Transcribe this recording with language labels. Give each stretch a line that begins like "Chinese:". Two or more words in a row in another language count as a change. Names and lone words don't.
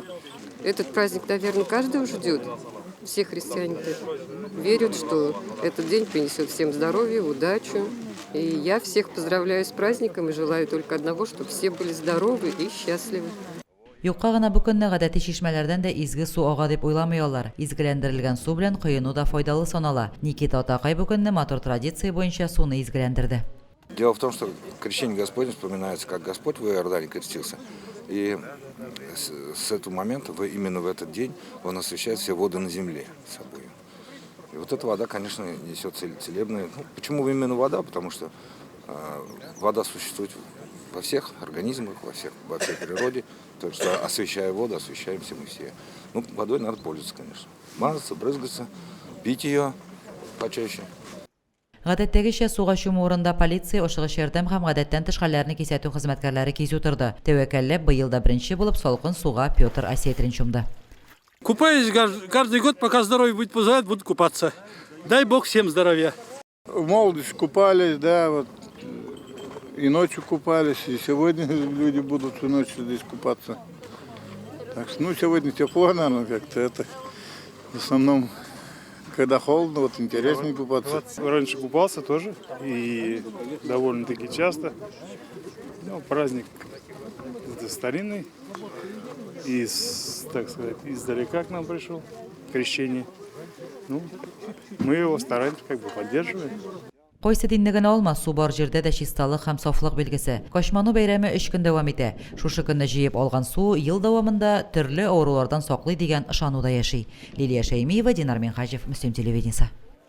Russian: Этот праздник, наверное, каждый ждет. Все христиане верят, что этот день принесет всем здоровье, удачу. И я всех поздравляю с праздником и желаю только одного, чтобы все были здоровы и счастливы.
Tatar: Юкка гына бу көнне гадәти чишмәләрдән дә изге су ага дип уйламыйлар. Изгеләндерелгән су белән коену да файдалы санала. Никита Атакай бу көнне матур традиция буенча суны изгеләндерде.
Russian: Дело в том, что крещение Господне вспоминается, как Господь в Иордане крестился. И с этого момента, именно в этот день, Он освящает все воды на земле собой. И вот эта вода, конечно, несет целебные. Почему именно вода? Потому что вода существует во всех организмах, во всей природе. То есть, освещая воду, освещаемся мы все. Водой надо пользоваться, конечно. Мазаться, брызгаться, пить ее почаще.
Tatar: Гадәттәгечә суга чуму урында полиция, ашыгыч ярдәм һәм гадәттән тыш хәлләрне кисәтү хезмәткәрләре кизү торды. Тәвәккәлләп быел да беренче булып салкын суга Петр Осетрин чумды.
Russian: Купаюсь каждый год, пока здоровье будет позволять, буду купаться. Дай Бог всем здоровья. В молодости купались, да, вот и ночью купались, и сегодня люди будут всю ночь здесь купаться. Так что, сегодня тепло, наверное, как-то это. В основном, когда холодно, вот интереснее купаться. Раньше купался тоже, и довольно-таки часто. Праздник это старинный, так сказать, издалека к нам пришел, крещение. Мы его стараемся поддерживать.
Tatar: Кайсы динлеген алма, су бар җирдә дә чисталык һәм сафлык билгесе. Кашману бәйрәме 3 көн дәвам итә. Шушы көнне җыеп алган су ел дәвамында төрле авырулардан саклый дигән ышануда яши. Лилия Шәймиева, Динар Минхаҗев, Мөслим телевидениесе.